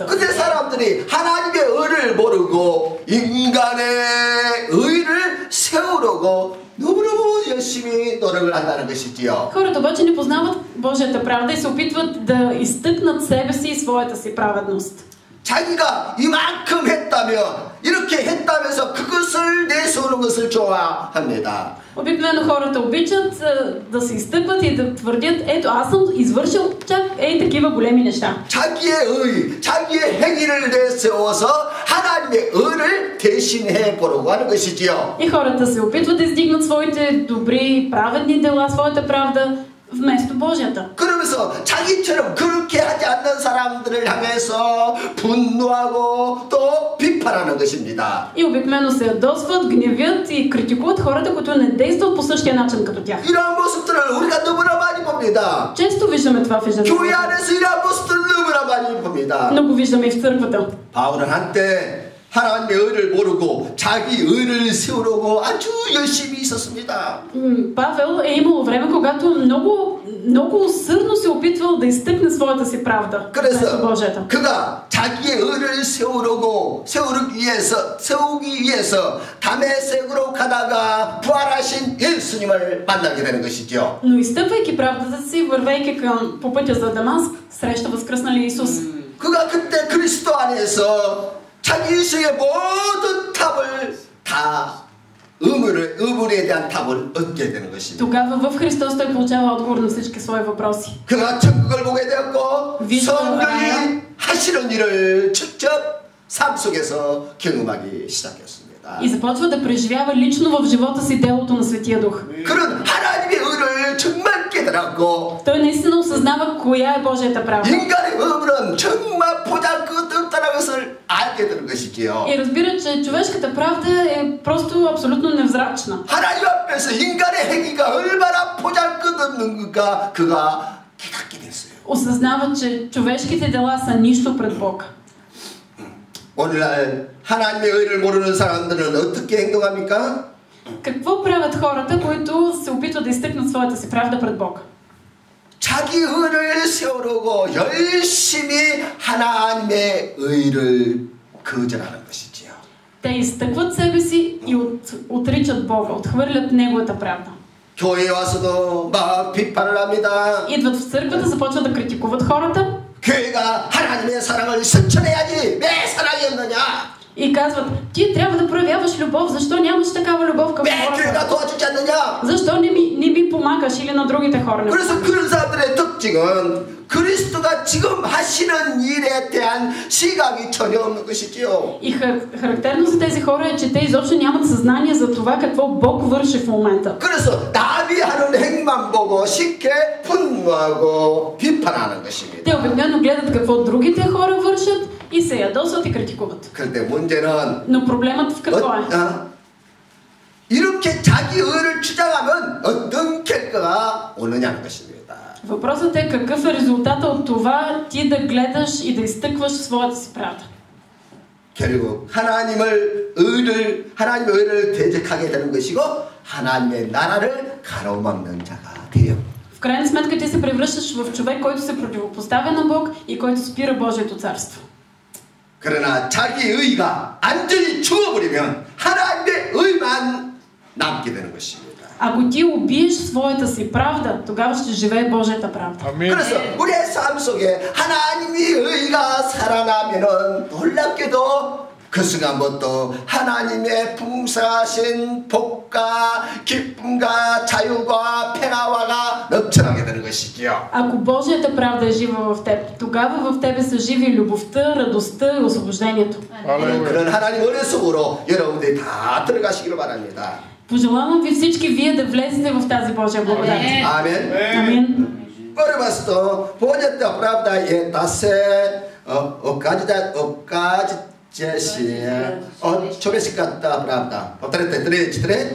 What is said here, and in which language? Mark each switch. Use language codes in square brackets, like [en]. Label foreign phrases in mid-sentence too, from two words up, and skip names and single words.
[ko] 근데 사람들이 하나님의 의를 모르고 인간의 의를 세우려고 너무너무 열심히 노력을 한다는 것이지요. [bg] Хората обаче не познават Божията правда и се опитват да изтъкнат себе си и своята си праведност. [ko] 자기가 이만큼 했다며 이렇게 했다면서 그것을 내세우는 것을 좋아합니다. [bg] Обикновено хората обичат да се изтъкват и да твърдят, ето аз съм извършил чак такива големи неща. [ko] 자기의 의, 자기의 행위를 내세워서 하나님의 의를 대신해 보려고 하는 것이지요. [bg] И хората се опитват да издигнат своите добри, праведни дела, своята правда, вместо Божията. [ko] 그러면서 자기처럼 그렇게 하지 않는 사람들을 향해서 분노하고 또 비판하는 것입니다. [bg] И обикновено се ядосват, гневят и критикуват хората, които не действат по същия начин като тях. [ko] 이러한 모습들을 우리가 너무나 많이 봅니다. [bg] Често виждаме това в [ko] 교회 [bg] ежедневието. [ko] 안에서 이러한 모습들을 너무나 많이 봅니다. [bg] Но го виждаме и в църквата. [ko] 바울은 한때 하나님의 의를 모르고 자기 의를 세우려고 아주 열심히 있었습니다. [bg] Павел е имало време, когато много усърдно се опитвал да изтъкне своята си правда вместо Божията. [ko] 그가 자기의 의를 세우기 위해서 다메섹으로 가다가 부활하신 예수님을 만나게 되는 것이죠. [bg] Но изтъпвайки правдата си, вървейки по пътя за Дамаск, среща възкръсналия Исус. [ko] 그가 그때 그리스도 안에서 자기 인생의 모든 답을 다 의문에 대한 답을 얻게 되는 것입니다. [bg] Тогава в Христос той получава отговор на всички свои въпроси. [ko] 그가 천국을 보게 되었고 성령이 하시는 일을 직접 삶 속에서 경험하기 시작했습니다. [bg] И започва да преживява лично в живота си делото на Светия Дух. [ko] 그런 하나님의 의를 정말 깨달았고 [bg] Той наистина осъзнава коя е Божията правда. [ko] 인간의 의는 정말 보잘것없다는 것을 알게 되는 것이지요. [bg] И разбира, че човешката правда е просто абсолютно невзрачна. [ko] 하나님 앞에서 인간의 행위가 얼마나 보잘것없는가 그가 깨닫게 됐어요. [bg] Осъзнава, че човешките дела са нищо пред Бог. [ko] 오늘날 하나님의 의를 모르는 사람들은 어떻게 행동합니까? [bg] Какво правят хората, които се опитват да изтъкнат своята си правда пред Бог? [ko] 자기 의를 세우려고 열심히 하나님의 의를 거절하는 것이지요. [bg] Те изтъкват себе си и отричат Бога, отхвърлят Неговата правда. [ko] 교회에 와서도 막 비판을 합니다. [bg] Идват в църквата, започват да критикуват хората. [ko] 교회가 하나님의 사랑을 실천해야지 왜 사랑이 없느냐? [bg] И казват, ти трябва да проявяваш любов, защо нямаш такава любов към [ko] 왜 [bg] хората? [ko] 교회가 도와주지 않느냐? [bg] Защо не ми помагаш или на другите хора? [ko] 그래서 그런 사람들의 특징은 그리스도가 지금 하시는 일에 대한 시각이 전혀 없는 것이지요. [bg] И характерно за тези хора е, че те изобщо нямат съзнание за това какво Бог върши в момента. [ko] 그래서 남이 하는 행만 보고 쉽게 분노하고 비판하는 것입니다. [bg] Те обикновено гледат какво другите хора вършат и се ядосват и критикуват. [ko] 그런데 문제는 [bg] Но проблемът в какво е? [ko] 이렇게 자기 의를 주장하면 어떤 결과가 오느냐는 것입니다. [bg] Въпросът е какъв е резултата от това ти да гледаш и да изтъкваш своята си правда. [ko] 결국 하나님의 의를 대적하게 되는 것이고 하나님의 나라를 가로막는 자가 돼요. [bg] В крайна сметка ти се превръщаш в човек, който се противопоставя на Бог и който спира Божието царство. [ko] 그러나 자기 의가 완전히 죽어버리면 하나님의 의만 남게 되는 것입니다. [bg] Ако ти убиеш своята си правда, тогава ще живее Божията правда. [ko] 아멘. 그래서 우리의 삶 속에 하나님의 의가 살아나면은 놀랍게도 그 순간부터 하나님의 풍성하신 복과 기쁨과 자유와 평화가 넘쳐나게 되는 것이지요. [bg] Ако Божията правда е жива в теб, тогава в тебе са живи любовта, радостта и освобождението. [ko] 그런 하나님 은혜 속으로 여러분들이 다 들어가시기를 바랍니다. [bg] Пожелавам ви всички вие да влезете в тази Божия благодат. [ko] 아멘. [bg] Амин. Първото, понятата правда е да се окажете от човешката правда. Повторете, 3-4.